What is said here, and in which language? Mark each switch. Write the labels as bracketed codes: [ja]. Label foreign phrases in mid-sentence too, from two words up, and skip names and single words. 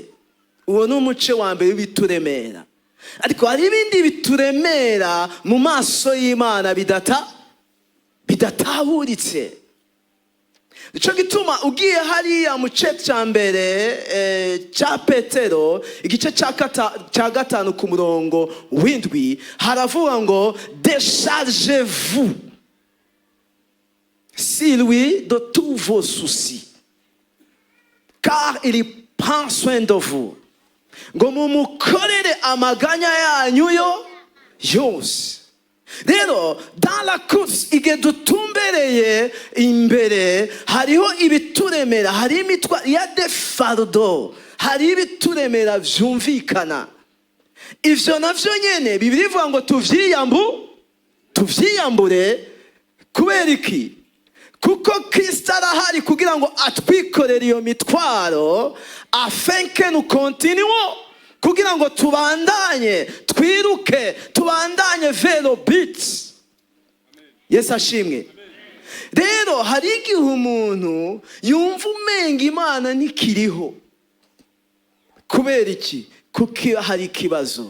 [rn] Uwo ni umuce wa mbere w'ibituremera. Ariko hari ibindi bituremera mu maso y'Imana bidatahuritse. Nico gituma ugiye hariya mu gice cya mbere cya Petero igice cya gatanu ku murongo w'indwi haravuga ngo [fr] déchargez-vous si lui de tous vos soucis car il prend soin de vous. [rn] Ngo mumukorere amaganya yanyu yose. Rero [fr] dans la course [rn] igihe dutumbereye imbere hariho ibituremera, hari imitwa ya de fardo, hari ibituremera vyumvikana. Ivyo navyo nyene Bibiliya ivuga ngo tuvyiyambure kubera iki? Kuko Kristo arahari kugira ngo atwikorere iyo mitwaro, [fr] afin que nous continuons, [rn] kugira ngo tubandanye twiruke, tubandanye velo beats. Yesu ashimwe. Rero hari igihe umuntu yumva umenga Imana ntikiriho. Kubera iki? Kuko hari ikibazo.